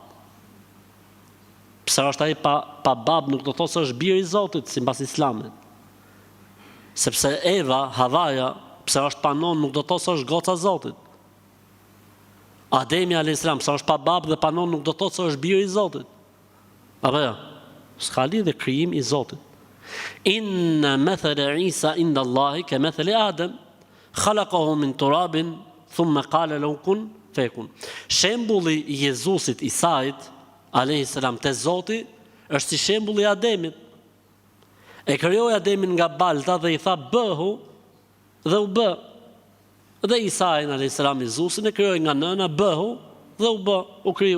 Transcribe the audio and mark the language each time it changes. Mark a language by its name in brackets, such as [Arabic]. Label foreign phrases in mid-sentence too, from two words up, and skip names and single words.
[Albanian] Pse është ai pa babë nuk do të thotë se është biri i Zotit, sipas Islamit. Sepse Eva, Havaja, pse është pa non nuk do të thotë se është goca e Zotit. Ademi a.s. pse është pa babë dhe pa non nuk do të thotë se është biri i Zotit. Apo jo? S'ka lidhje krijim i Zotit. [Arabic] إن مثل عيسى عند الله كمثل آدم خلقه من تراب ثم قال له كن فيكون. [Albanian] Shembulli i Jezusit Isait a.s. te Zoti është si shembulli i Ademit. E krijoi Ademin nga balta dhe i tha bëhu, dhe u bë. Dhe Isajin a.s. Jezusin e krijoi nga nëna, bëhu, dhe u kriju.